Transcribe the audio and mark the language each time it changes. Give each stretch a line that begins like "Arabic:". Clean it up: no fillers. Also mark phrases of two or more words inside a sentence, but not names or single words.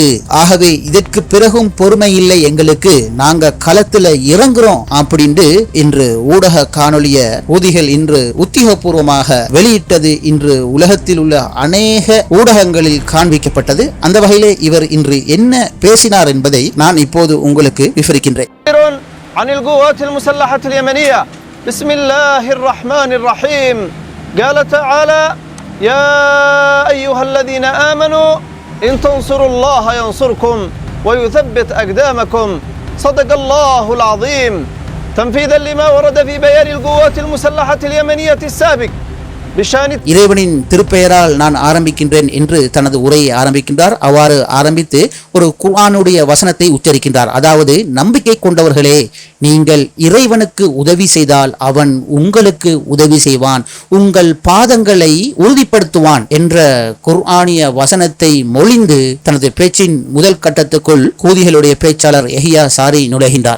Tamil: ஆகவே இதற்கு பிறகும் பொறுமை இல்லை எங்களுக்கு, நாங்க களத்துல இறங்குறோம் அப்படின்னு இன்று ஊடக காணொலிய ஊதிகள் இன்று உத்தியோகபூர்வம் வெளியிட்டது இன்று உலகத்தில் உள்ள அநேக ஊடகங்களில் காண்பிக்கப்பட்டது. அந்த வகையிலே இவர் இன்று என்ன பேசினார் என்பதை நான் இப்போது உங்களுக்கு விவரிக்கின்றேன்.
Arabic: عن القوات المسلحة اليمنية بسم الله الرحمن الرحيم قال تعالى يا أيها الذين آمنوا إن تنصروا الله ينصركم ويثبت أقدامكم صدق الله العظيم تنفيذا لما ورد في بيان القوات المسلحة اليمنية السابق.
Tamil: இறைவனின் திருப்பெயரால் நான் ஆரம்பிக்கின்றேன் என்று தனது உரையை ஆரம்பிக்கின்றார். அவ்வாறு ஆரம்பித்து ஒரு குர்ஆனுடைய வசனத்தை உச்சரிக்கின்றார். அதாவது, நம்பிக்கை கொண்டவர்களே, நீங்கள் இறைவனுக்கு உதவி செய்தால் அவன் உங்களுக்கு உதவி செய்வான், உங்கள் பாதங்களை உறுதிப்படுத்துவான் என்ற குர்ஆனிய வசனத்தை மொழிந்து தனது பேச்சின் முதல் கட்டத்துக்குள் ஹூதிகளுடைய பேச்சாளர் யஹ்யா சாரி நுழைகின்றார்.